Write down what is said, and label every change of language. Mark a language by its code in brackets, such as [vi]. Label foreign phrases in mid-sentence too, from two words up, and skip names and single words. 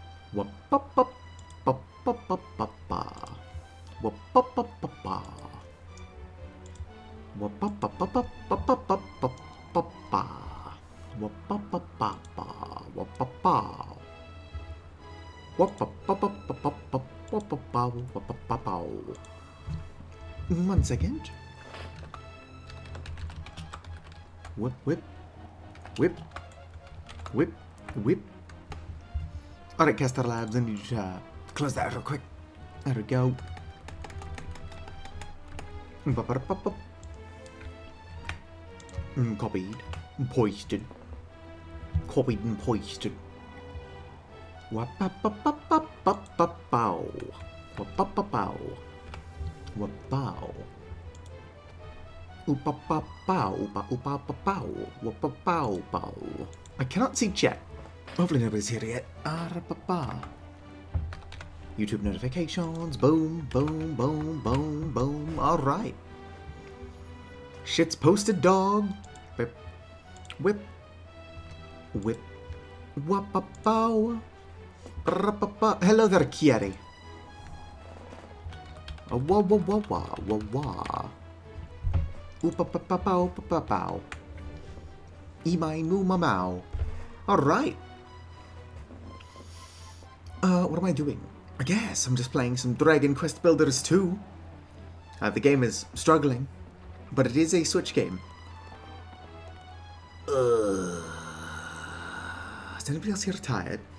[en] Wap-pa-pa-pa-pa-pa-pa-pa. Wap-pa-pa-pa-pa. Wap-pa-pa-pa-pa-pa-pa-pa-pa. Wap-pa-pa-pa-pa. Wap-pa-pa. Wap-pa-pa-pa-pa-pa-pa-pa-pa. Wap-pa-pa-pa. 1 second. Whip, whip, whip, whip, whip. Alright, Caster Labs, I need you to close that real quick. There we go. Ba-ba-da-ba-ba. Copied. Posted. Copied and posted. Wap-pa-pa-pa-pa-pa-pa-pow. Wap-pa-pa-pow. Wap-pow. Oopa-pa-pow. Oopa-oopa-pa-pow. Wap-pa-pow-pow. I cannot see chat. Hopefully nobody's here yet. Ah-ra-pa-pa. YouTube notifications. Boom, boom, boom, boom, boom. Alright. Shit's posted, dog. Whip. Whip. Whip. Wap-pa-pow. Ra-pa-pa. Hello there, Kieri. Wah-wah-wah-wah-wah-wah. Oopa-pa-pa-pow-pa-pa-pow. Imai-moo-ma-mow. Alright. What am I doing? I guess I'm just playing some Dragon Quest Builders 2. The game is struggling, but it is a Switch game. Is anybody else here tired?